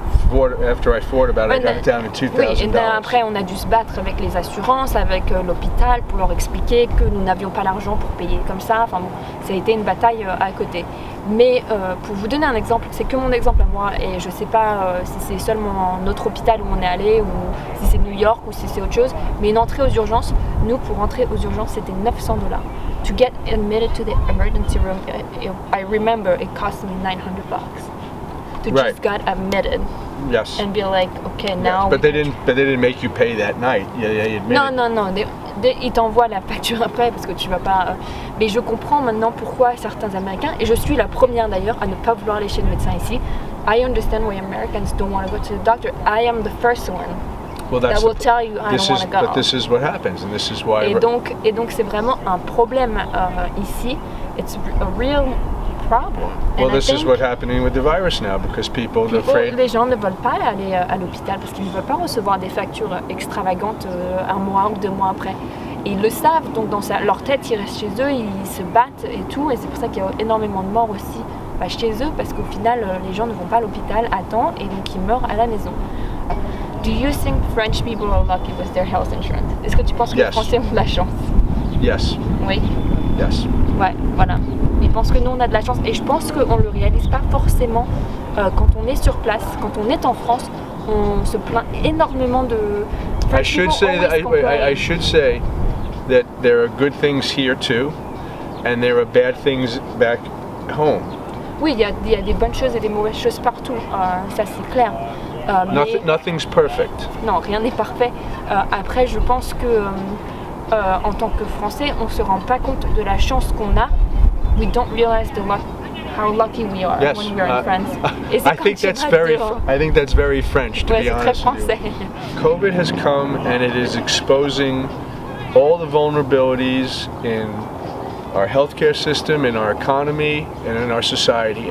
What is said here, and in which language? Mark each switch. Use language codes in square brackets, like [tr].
[en] But after I thought about it, I got it down to $2,000. [fr] Oui, et après on a dû se battre avec les assurances, avec l'hôpital pour leur expliquer que nous n'avions pas l'argent pour payer comme ça. Enfin bon, ça a été une bataille à côté. Mais pour vous donner un exemple, c'est que mon exemple à moi, et je sais pas si c'est seulement notre hôpital où on est allé, ou si c'est New York, ou si c'est autre chose, mais une entrée aux urgences, nous pour rentrer aux urgences c'était $900. [en] To get admitted to the emergency room, I remember it cost me $900 to just get admitted. Yes. And be like, okay, now. Yes, but they didn't make you pay that night. [fr] Non. Ils t'envoient la facture après parce que tu vas pas. Mais je comprends maintenant pourquoi certains Américains, et je suis la première d'ailleurs à ne pas vouloir aller chez le médecin ici. [en] I understand why Americans don't want to go to the doctor. I am the first one that will tell you I don't want to go. But this is what happens, and this is why. [fr] Et donc c'est vraiment un problème ici. [en] It's a real problem. Well, this is what's happening with the virus now, because people are afraid. [fr] Les gens ne veulent pas aller à l'hôpital parce qu'ils ne veulent pas recevoir des factures extravagantes 1 mois ou 2 mois après. Et ils le savent, donc dans leur tête, ils restent chez eux, ils se battent et tout, et c'est pour ça qu'il y a énormément de morts aussi chez eux, parce qu'au final, les gens ne vont pas à l'hôpital à temps, et donc ils meurent à la maison. [en] Do you think French people are lucky with their health insurance? [fr] Est-ce que tu penses que les Français ont de la chance? [en] Yes. [fr] Oui. [en] Yes. [fr] Ouais, voilà. Ils pense que nous on a de la chance et je pense qu'on ne le réalise pas forcément quand on est sur place, quand on est en France, on se plaint énormément de... [en] I should say that there are good things here too, and there are bad things back home. [fr] Oui, il y a des bonnes choses et des mauvaises choses partout, ça c'est clair. [en] Nothing's perfect. [fr] Non, rien n'est parfait. Après, je pense que en tant que Français, on ne se rend pas compte de la chance qu'on a. [en] We don't realize how lucky we are when we're in France. I think that's very French, to be honest with you. COVID has come and it is exposing all the vulnerabilities in our healthcare system, in our economy, and in our society.